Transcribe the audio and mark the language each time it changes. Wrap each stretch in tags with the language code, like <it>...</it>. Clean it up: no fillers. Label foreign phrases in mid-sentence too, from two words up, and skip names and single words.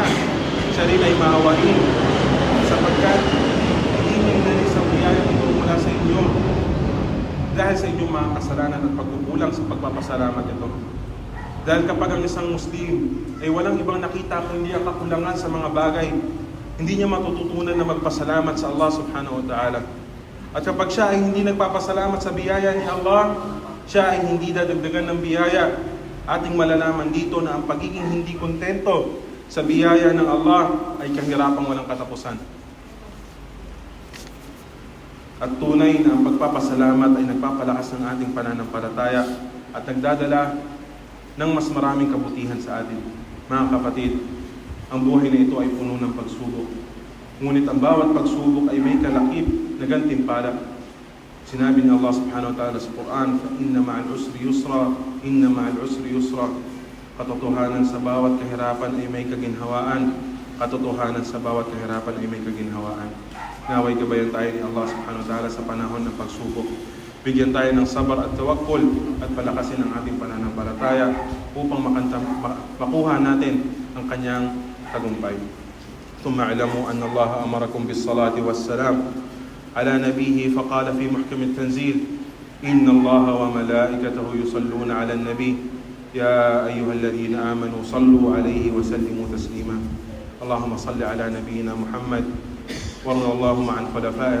<tl>Siya rin ay maawain sapagkat hindi niya inalis ang biyaya nito mula sa inyo dahil sa inyong mga kasalanan at pagkukulang sa pagpapasalamat ito. Dahil kapag ang isang Muslim ay walang ibang nakita kundi ang kakulangan sa mga bagay, hindi niya matututunan na magpasalamat sa</tl> <ar>الله سبحانه وتعالى.</ar> <tl>At kapag siya ay hindi nagpapasalamat sa biyaya ni Allah, siya ay hindi dadagdagan ng biyaya. Ating malalaman dito na ang pagiging hindi kontento sa biyaya ng Allah ay kahirapang walang katapusan. At tunay na ang pagpapasalamat ay nagpapalakas ng ating pananampalataya at nagdadala ng mas maraming kabutihan sa atin. Mga kapatid, ang buhay na ito ay puno ng pagsubok. Ngunit ang bawat pagsubok ay may kalakip na gantimpala. Sinabi ni Allah subhanahu wa ta'ala sa Quran,</tl> <ar>"إن مع العسر يسرا إن مع العسر يسرا."</ar> <tl>Katotohanan sa bawat kahirapan ay may kaginhawaan. Katotohanan sa bawat kahirapan ay may kaginhawaan. Naway gabayan tayo ni</tl> <ar>الله سبحانه وتعالى</ar> <tl>sa panahon ng pagsubok. Bigyan tayo ng sabar at tawakkul at palakasin ang ating pananampalataya upang makuha natin ang kanyang tagumpay.</tl> <ar>ثم اعلموا أن الله أمركم بالصلاة والسلام على نبيه فقال في محكم التنزيل إن الله وملائكته يصلون على النبي يا أيها الذين آمنوا صلوا عليه وسلموا تسليما اللهم صل على نبينا محمد وارض اللهم عن خلفاء</ar>